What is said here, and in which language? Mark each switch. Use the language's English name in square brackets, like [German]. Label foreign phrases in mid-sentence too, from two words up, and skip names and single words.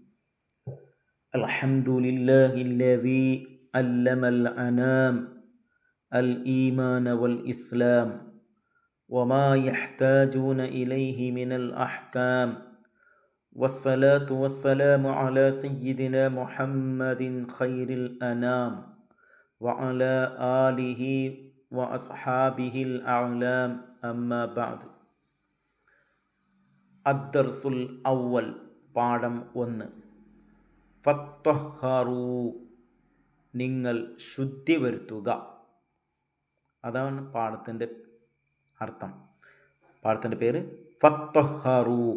[Arabic] الحمد لله الذي علم الأنام الإيمان والإسلام وما يحتاجون إليه من الأحكام، والصلاة والسلام على سيدنا محمد خير الأنام وعلى آله وأصحابه الأعلام. أما بعد. الدرس الأول പാഠം 1. [Malayalam] ഫത്തഹറു നിങ്ങൾ ശുദ്ധി വരുത്തുക. അതാണ് പാഠത്തിൻ്റെ അർത്ഥം. പാഠത്തിൻ്റെ പേര് ഫത്തഹറു.